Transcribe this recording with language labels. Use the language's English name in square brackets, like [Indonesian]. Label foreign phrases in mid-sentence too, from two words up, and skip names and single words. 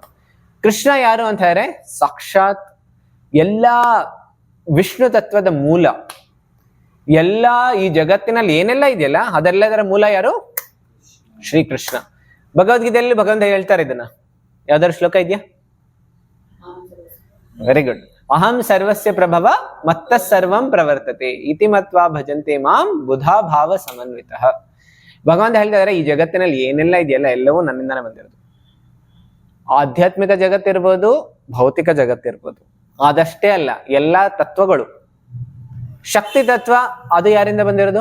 [Kannada] ಕೃಷ್ಣ ಯಾರು ಅಂತ ಹೇಳಿದ್ರೆ ಸಾಕ್ಷಾತ್ ಎಲ್ಲಾ ವಿಷ್ಣು ತತ್ವದ ಮೂಲ. ಎಲ್ಲಾ ಈ ಜಗತ್ತಿನಲ್ಲಿ ಏನೆಲ್ಲ ಇದೆಯಲ್ಲ ಅದೆಲ್ಲದರ ಮೂಲ ಯಾರು? ಶ್ರೀಕೃಷ್ಣ. ಭಗವದ್ಗೀತೆಯಲ್ಲಿ ಭಗವಂತ ಹೇಳ್ತಾರೆ ಇದನ್ನ. ಯಾವ್ದಾದ್ರು ಶ್ಲೋಕ ಇದೆಯಾ? [English] very good. [Sanskrit] ಅಹಂ ಸರ್ವಸ್ಯ ಪ್ರಭವ ಮತ್ತ ಸರ್ವಂ ಪ್ರವರ್ತತೆ ಇತಿ ಮತ್ವಾ ಭಜಂತೆ ಮಾಂ ಬುಧಾ ಭಾವ ಸಮನ್ವಿತಃ. [Kannada] ಭಗವಂತ ಹೇಳ್ತಾ ಇದ್ದಾರೆ ಈ ಜಗತ್ತಿನಲ್ಲಿ ಏನೆಲ್ಲ ಇದೆಯಲ್ಲ ಎಲ್ಲವೂ ನನ್ನಿಂದಾನೆ ಬಂದಿರೋದು. ಆಧ್ಯಾತ್ಮಿಕ ಜಗತ್ತಿರ್ಬೋದು, ಭೌತಿಕ ಜಗತ್ತಿರ್ಬೋದು. ಅದಷ್ಟೇ ಅಲ್ಲ, ಎಲ್ಲಾ ತತ್ವಗಳು. ಶಕ್ತಿ ತತ್ವ ಅದು ಯಾರಿಂದ ಬಂದಿರೋದು?